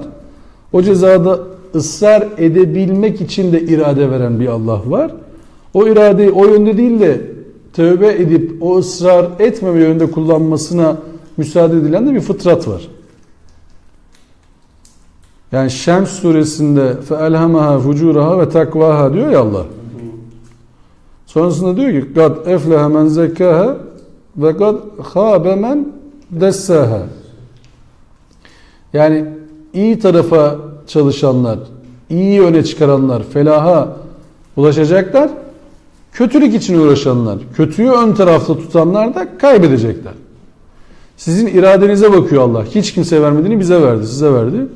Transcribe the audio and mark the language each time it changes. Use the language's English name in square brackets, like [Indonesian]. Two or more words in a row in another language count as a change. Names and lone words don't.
[Turkish] O cezada ısrar edebilmek için de irade veren bir Allah var. O iradeyi o yönde değil de tövbe edip o ısrar etmeme yönde kullanmasına müsaade edilen de bir fıtrat var. Yani Şems suresinde [Arabic] فَاَلْهَمَهَا فُجُورَهَا وتقواها [Turkish] diyor ya Allah. Sonrasında diyor ki [Arabic] قَدْ اَفْلَهَ مَنْ زَكَّاهَا ve قَدْ خَابَ مَنْ دَسَّاهَا. [Turkish] Yani iyi tarafa çalışanlar, iyi öne çıkaranlar felaha ulaşacaklar. Kötülük için uğraşanlar, kötüyü ön tarafta tutanlar da kaybedecekler. Sizin iradenize bakıyor Allah. Hiç kimseye vermediğini bize verdi, size verdi.